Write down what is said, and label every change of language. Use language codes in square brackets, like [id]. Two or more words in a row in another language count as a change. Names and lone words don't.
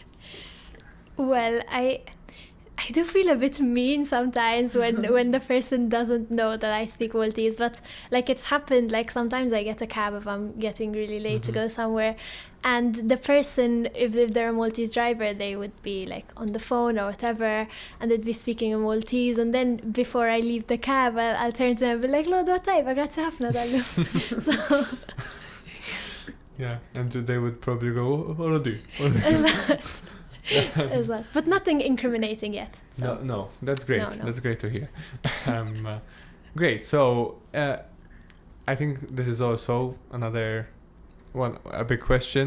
[en] Well, I do feel a bit mean sometimes when the person doesn't know that I speak Maltese, but like it's happened, like sometimes I get a cab if I'm getting really late to go somewhere, and the person, if they're a Maltese driver, they would be like on the phone or whatever, and they'd be speaking in Maltese, and then before I leave the cab, I'll turn to them and be like, [mt] Lodwa tajba, grazzi ħafna dallu. [en] So yeah, and they would probably go, already. But nothing incriminating yet. So. No, that's great. No. That's great to hear. Great. So I think this is also a big question.